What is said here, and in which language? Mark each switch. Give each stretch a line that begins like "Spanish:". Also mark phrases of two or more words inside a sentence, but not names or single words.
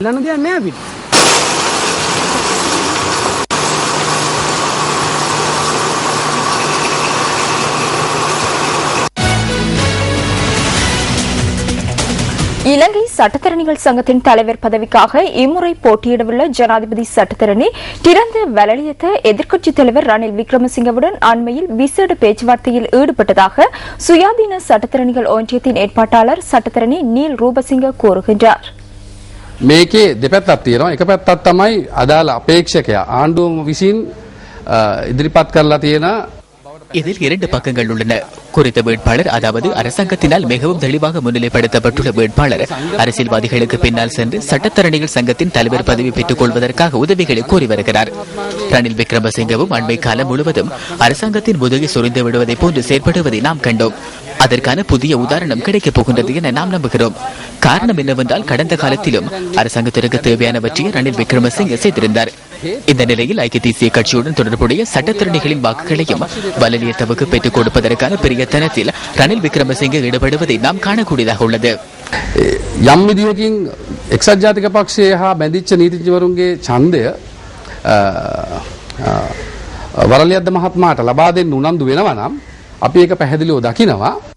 Tamil: இலங்கை சட்டத்தரணிகள் சங்கத்தின் தலைவர் பதவிக்காக இம்முறை போட்டியிடவுள்ள ஜனாதிபதி சட்டத்தரணி திறந்த வலலியத்த எதிர்க்கட்சித் தலைவர் ரணில் விக்ரமசிங்கவுடன் அண்மையில் விசேட பேச்சுவார்த்தையில் ஈடுபட்டதாக சுயாதீன சட்டத்தரணிகள் ஒன்றியத்தின் ஏற்பாட்டாளர் சட்டத்தரணி நீல் ரூபசிங்க கூறுகின்றார்.
Sinhala: මේකේ දෙපැත්තක් තියෙනවා. එක පැත්තක් තමයි අදාළ අපේක්ෂකයා ආණ්ඩුව විසින් ඉදිරිපත් කරලා තියෙන
Tamil: இதில் 2 பக்கங்கள் உள்ளன. குறித்த வேட்பாளர், அதாவது அரசாங்கத்தினால் மிகவும் தெளிவாக முன்னிலைப்படுத்தப்பட்டுள்ள வேட்பாளர் அரசியல்வாதிகளுக்கு பின்னால் சென்று சட்டத்தரணிகள் சங்கத்தின் தலைவர் பதவி பெற்றுக் கொள்வதற்காக உதவிகளை கோரி வருகிறார். ரணில் விக்ரமசிங்கவும் அண்மை காலம் முழுவதும் அரசாங்கத்தின் முதுகை சொரிந்து விடுவதை போன்று செயற்படுவதை நாம் கண்டோம். அதற்கான புதிய உதாரணம் கிடைக்கப் போகின்றது என நாம் நம்புகிறோம். காரணம் என்னவென்றால், கடந்த காலத்திலும் அரசாங்கத்திற்கு தேவையானவற்றை ரணில் விக்ரமசிங்கே செய்திருந்தார். இந்த நிலையில் ஐக்கிய தேசிய கட்சியுடன் தொடர்புடைய சட்டத்திறனிகளின் வாக்குகளையும் வலலியத்தவுக்கு பெற்றுக் கொடுப்பதற்கான பிரயத்தனத்தில் ரணில் விக்ரமசிங்கே ஈடுபடுவதை நாம் காணக்கூடியதாக உள்ளது.
Sinhala: යම් විදියකින් එක්සත් ජාතික පක්ෂය හා බැඳිච්ච නීතිඥවරුන්ගේ ඡන්දය වරලියද්ද මහත්මයාට ලබා දෙන්න උනන්දු වෙනවා නම් අපි ඒක පැහැදිලිව දකිනවා.